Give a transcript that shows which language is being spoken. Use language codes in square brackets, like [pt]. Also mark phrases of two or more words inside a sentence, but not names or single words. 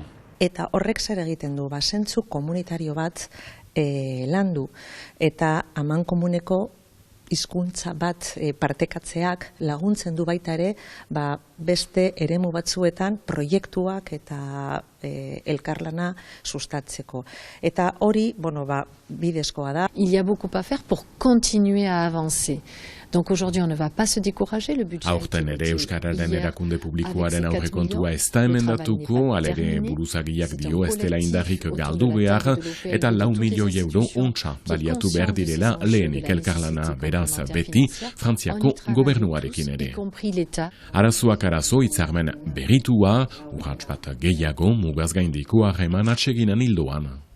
[eu] Eta horrek zer egiten du, zentzu komunitario bat landu eta amankomuneko hizkuntza bat partekatzeak laguntzen du baita ere beste eremu batzuetan proiektuak eta elkarlana sustatzeko. Eta hori, bidezkoa da. [fr] Il y a beaucoup à faire pour continuer à avancer. Donc aujourd'hui on ne va pas se décourager, le budget. [eu] Aurten ere Euskararen erakunde publikoaren aurrekontua ez da emendatuko, alere buruzagiak dio ez dela indarrik galdu behar, eta 4 milioi euro ontsa baliatu behar direla lehenik elkarlana beraz beti Frantziako gobernuarekin ere. Arazoak arazo hitzarmen berritua, urrats bat gehiago mugaz gaindiko harreman atseginen hildoan.